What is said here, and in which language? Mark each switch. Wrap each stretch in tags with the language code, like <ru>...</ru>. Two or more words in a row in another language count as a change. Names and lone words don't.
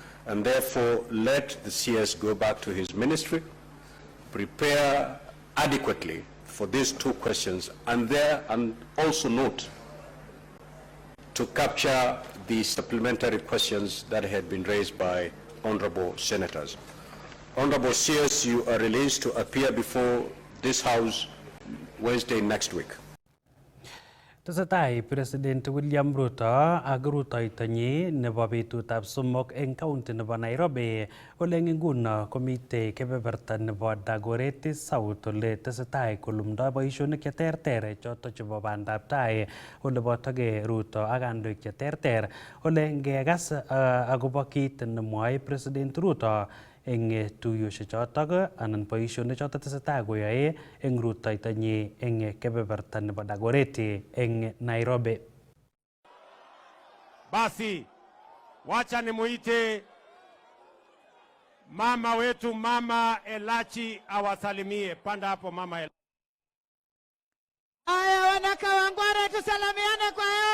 <en>and therefore let the CS go back to his ministry, prepare adequately for these two questions, and also note to capture the supplementary questions that had been raised by honorable senators. Honorable CS, you are released to appear before this House Wednesday next week.</en> <kln>Tesetai President William Ruto ak rutoitonyi nebo betutab somok eng county nebo Nairobi ole eng nguno komite kebeberta nebo Dagoretti South ole tesetai kolumdoi boisionik cheterter choto chebo bandab tai ole botoge Ruto ak kandoik cheterter ole ngekas akobo kit nemwoe President Ruto eng tuiyosiek chotok anan boisionik chotok tesetai koyoe eng rutoitonyi eng kebeberta nebo Dagoretti eng Nairobi.</kln> <sw>Basi wacha nimuite mama wetu, Mama Elachi awasalimie. Panda hapo Mama Elachi. Aya, wanakawangware tusalamiane kwa hewa.</sw>